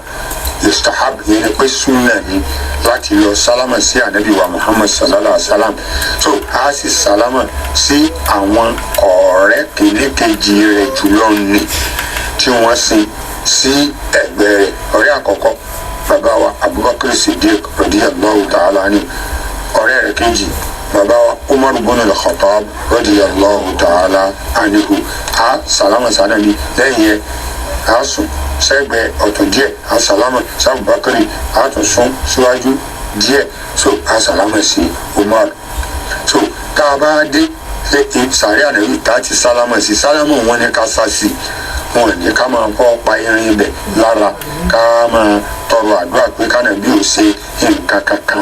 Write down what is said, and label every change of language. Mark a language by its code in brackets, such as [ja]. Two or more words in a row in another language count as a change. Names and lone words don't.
[yo] istahab yẹn ni pé sunna ni láti lọ sálámà sí ànábì wa Muhammad [ar] صلى الله عليه وسلم [yo] so a sì sálámà sí àwọn ọ̀rẹ́ kìnnìkejì rẹ̀ jùlọ ni tí wọ́n sin sí ẹgbẹ́ rẹ̀ ọ̀rẹ́ àkọ́kọ́ bàbá wa Abubakar Siddiq [ar] رضي الله تعالى عنه [yo] ọ̀rẹ́ rẹ̀ kejì bàbá wa Umar ibn al-Khattab [ar] رضي الله تعالى عنه [yo] a salama sanabi lẹ́yìn yẹn a sùn sẹ́gbẹ̀ẹ́ ọ̀tún díẹ̀ a sálámà sí Abubakari a tún sún síwájú díẹ̀ so a sálámà sí Umar so tá a bá dé sàárẹ̀ ànábì tá a ti sálámà sí sálámà wọn ní ká sá sí wọn ní ká máa fọ́ pa irin ibẹ̀ lára ká máa tọrọ àdúrà pé kánàbí ò ṣe nǹkan kankan